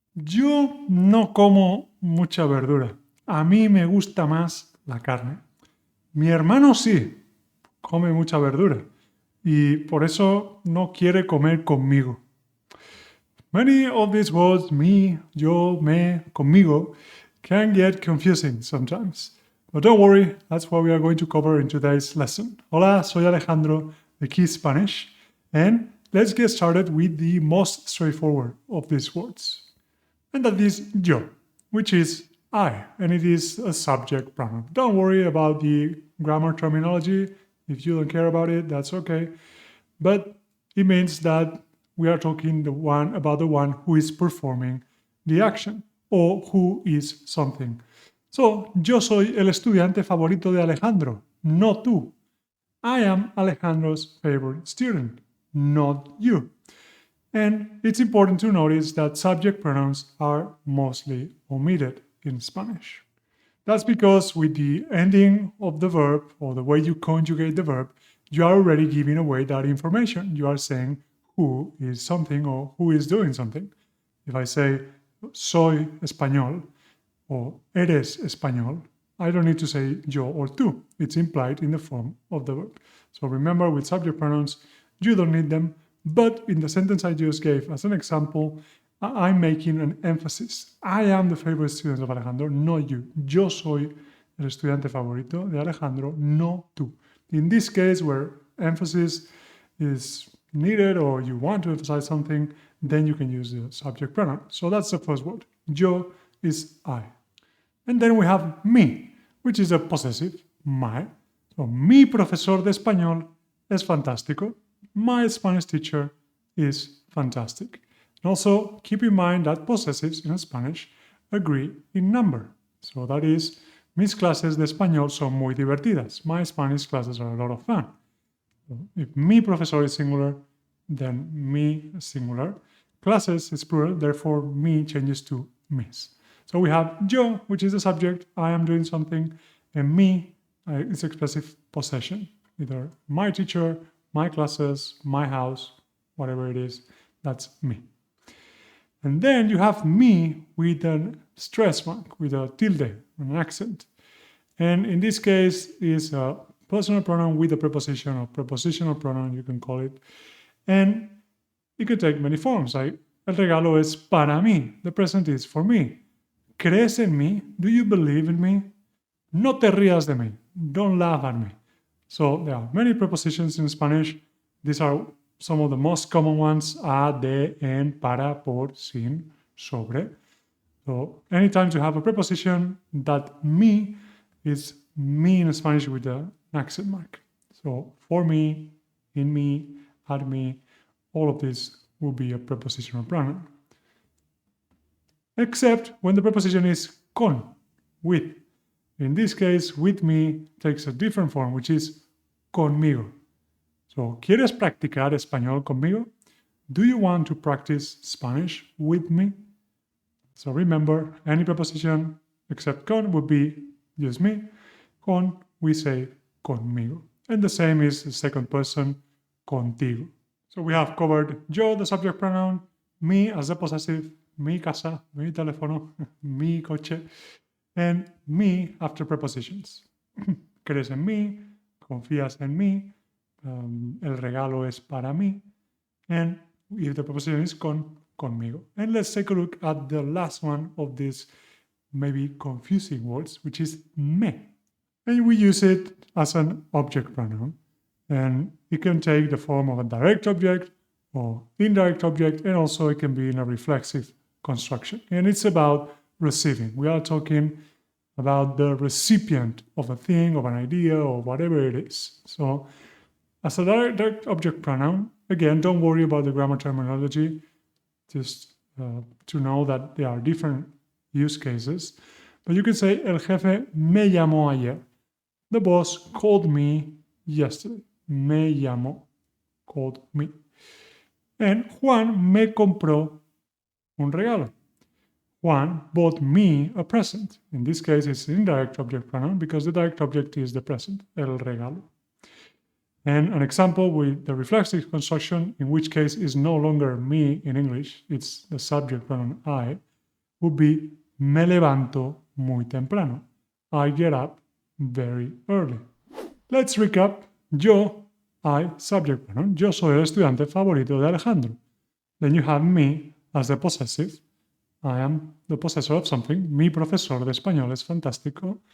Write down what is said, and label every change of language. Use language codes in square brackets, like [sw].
[es] Yo no como mucha verdura. A mí me gusta más la carne. Mi hermano sí, come mucha verdura y por eso no quiere comer conmigo. [en] Many of these words, me, yo, me, conmigo, can get confusing sometimes. But don't worry, that's what we are going to cover in today's lesson. [es] Hola, soy Alejandro de KeySpanish, [en] and let's get started with the most straightforward of these words. And that is yo, which is I, and it is a subject pronoun. Don't worry about the grammar terminology. If you don't care about it, that's okay. But it means that we are talking about the one who is performing the action or who is something. [es] So, yo soy el estudiante favorito de Alejandro, no tú. [en] I am Alejandro's favorite student, not you. And it's important to notice that subject pronouns are mostly omitted in Spanish. That's because with the ending of the verb or the way you conjugate the verb, you are already giving away that information. You are saying who is something or who is doing something. If I say [es] soy español [en] or [es] eres español, [en] I don't need to say yo or tú. It's implied in the form of the verb. So remember, with subject pronouns, you don't need them. But in the sentence I just gave as an example, I'm making an emphasis. I am the favorite student of Alejandro, not you. [es] Yo soy el estudiante favorito de Alejandro, no tú. [en] In this case, where emphasis is needed or you want to emphasize something, then you can use the subject pronoun. So that's the first word. Yo is I. And then we have mi, which is a possessive, my. [es] So, mi profesor de español es fantástico. [en] My Spanish teacher is fantastic. And also, keep in mind that possessives in Spanish agree in number. So that is, [es] mis clases de español son muy divertidas. [en] My Spanish classes are a lot of fun. So if mi profesor is singular, then mi is singular. Clases is plural, therefore mi changes to mis. So we have yo, which is the subject, I am doing something, and mi is expressive possession. Either my teacher, my classes, my house, whatever it is, that's me. And then you have me with a stress mark, with a tilde, an accent. And in this case is a personal pronoun with a preposition or prepositional pronoun, you can call it. And it could take many forms. [es] Like, el regalo es para mí. [en] The present is for me. [es] ¿Crees en mí? [en] Do you believe in me? [es] No te rías de mí. [en] Don't laugh at me. So there are many prepositions in Spanish. These are some of the most common ones: a, de, en, para, por, sin, sobre. So anytime you have a preposition, that me is me in Spanish with an accent mark. So for me, in me, at me, all of this will be a prepositional pronoun. Except when the preposition is con, with. In this case, with me takes a different form, which is conmigo. [es] So, ¿quieres practicar español conmigo? [en] Do you want to practice Spanish with me? So remember, any preposition except con would be just me. Con, we say conmigo. And the same is the second person, contigo. So we have covered yo, the subject pronoun, me as the possessive, [es] mi casa, mi teléfono, mi coche, [en] and me after prepositions. [es] Crees en mí, confías en mí, el regalo es para mí, [en] and if the preposition is [es] conmigo. [en] And let's take a look at the last one of these maybe confusing words, which is me. And we use it as an object pronoun, and it can take the form of a direct object or indirect object, and also it can be in a reflexive construction. And it's about receiving. We are talking about the recipient of a thing, of an idea, or whatever it is. So as a direct object pronoun, again, don't worry about the grammar terminology, just to know that there are different use cases. But you can say, [es] el jefe me llamó ayer. [en] The boss called me yesterday. [es] Me llamó, [en] called me. [es] And Juan me compró un regalo. [en] Juan bought me a present. In this case, it's an indirect object pronoun because the direct object is the present, el regalo. And an example with the reflexive construction, in which case is no longer me in English, it's the subject pronoun I. would be [es] me levanto muy temprano. [en] I get up very early. Let's recap. [es] Yo, [en] I, subject pronoun. [es] Yo soy el estudiante favorito de Alejandro. [en] Then you have me as the possessive. I am the possessor of something. [es] Mi profesor de español es fantástico.